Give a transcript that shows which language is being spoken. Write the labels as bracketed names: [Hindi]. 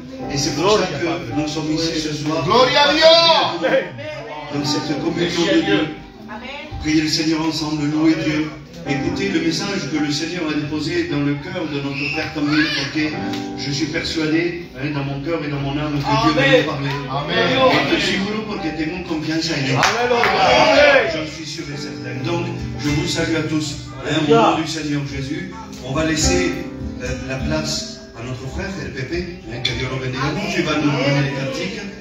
[French] Et c'est pour ça que nous sommes ici ce soir. [Spanish] Gloria a Dios. [French] Dans cette communion de Dieu. Prier le Seigneur ensemble, louer Dieu. Écoutez le message que le Seigneur a déposé dans le cœur de notre frère Camille, porque je suis persuadé, dans mon cœur et dans mon âme, que Dieu va nous parler. [Spanish] Estoy seguro porque tengo confianza en él. [French] J'en suis sûr et certain. Donc, je vous salue à tous. Au nom du Seigneur Jésus, on va laisser la place à notre frère, el Pepe, [Spanish] que Dios lo bendiga mucho, y va a [French] nous donner les cantiques.